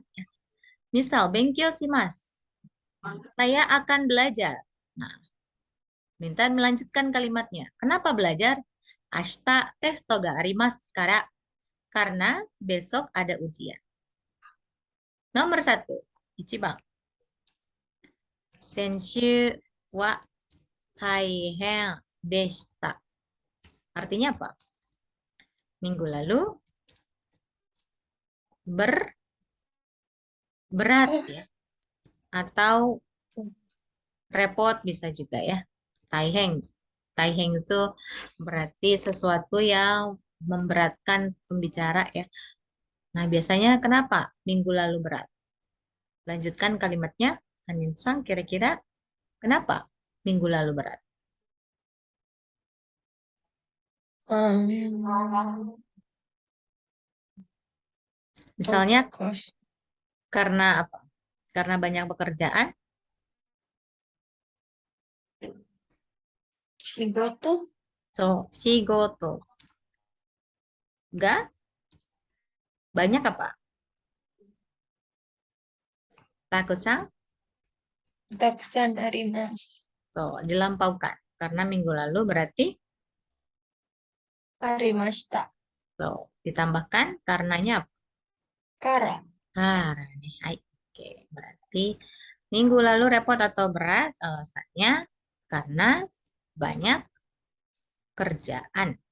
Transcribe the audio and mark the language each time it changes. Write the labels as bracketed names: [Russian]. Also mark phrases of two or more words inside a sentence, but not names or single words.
[Indonesian] Misal, [Japanese] 勉強します. [Indonesian] Saya akan belajar. Nah, minta melanjutkan kalimatnya. Kenapa belajar? [Japanese] 明日テストがありますから. [Indonesian] Karena besok ada ujian. Nomor 1. [Japanese] Ichiban. 先週は大変でした. [Indonesian] Artinya apa? Minggu lalu berat ya. Atau repot bisa juga ya. [Japanese] Taiheng. [Indonesian] Taiheng itu berarti sesuatu yang memberatkan pembicara ya. Nah, biasanya kenapa minggu lalu berat? Lanjutkan kalimatnya. Hanin-san, kira-kira kenapa minggu lalu berat? Misalnya karena apa? Karena banyak pekerjaan? [Japanese] Shigoto? そう、仕事. Ga? [Indonesian] Banyak apa? [Japanese] Takusan? たくさんあります. [Indonesian] So, dilampaukan. Karena minggu lalu berarti [Japanese] Arimashita. [Indonesian] so, ditambahkan karenanya apa? [Japanese] Kara. [Indonesian] Karena. Hai. Oke, berarti minggu lalu repot atau berat? Alasannya karena banyak kerjaan.